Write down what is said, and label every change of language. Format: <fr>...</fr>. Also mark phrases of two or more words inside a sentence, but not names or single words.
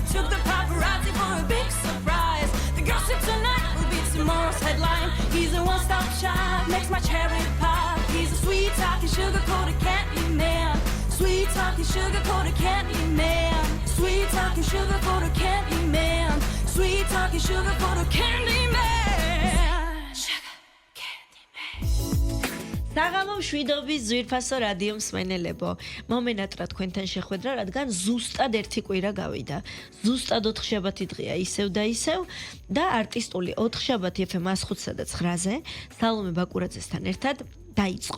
<en>Took the paparazzi for a big surprise. The gossip tonight will be tomorrow's headline. He's a one-stop shop, makes my cherry pop. He's a sweet-talking, sugar-coated candy man. Sweet-talking, sugar-coated candy man. Sweet-talking, sugar-coated candy man. Sweet-talking, sugar-coated candy man.</en> <ka>საღამო მშვიდობის ძვირფასო რადიო მსმენელებო, მომენატრა თქვენთან შეხვედრა, რადგან ზუსტად ერთი კვირა გავიდა. ზუსტად 4 შაბათი დღეა ისევ და ისევ და არტისტული 4 შაბათი FM 105-სა და 9-ზე სალომე ბაკურაძესთან ერთად დაიწყო.</ka>